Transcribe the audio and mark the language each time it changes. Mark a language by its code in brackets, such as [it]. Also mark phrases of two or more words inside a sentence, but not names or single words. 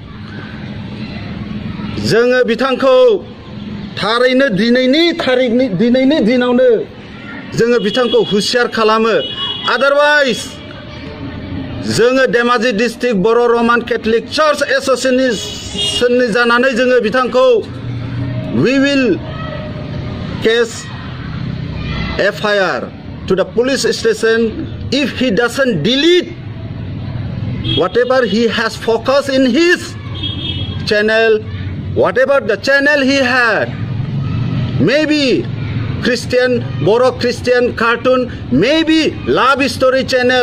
[brx] जोङो बिथांखौ थारैनो दिनैनि दिनावनो जोङो बिथांखौ हुसियार खालामो आदारवाइज जोङो धेमाजि डिस्ट्रिक्ट बर' रमान केथलिक चार्च एस'सिएशननि जानानै जोङो बिथांखौ [en] we will case FIR to the police station if he doesn't delete whatever he has focused in his channel whatever the channel he had maybe Boro Christian cartoon maybe love story channel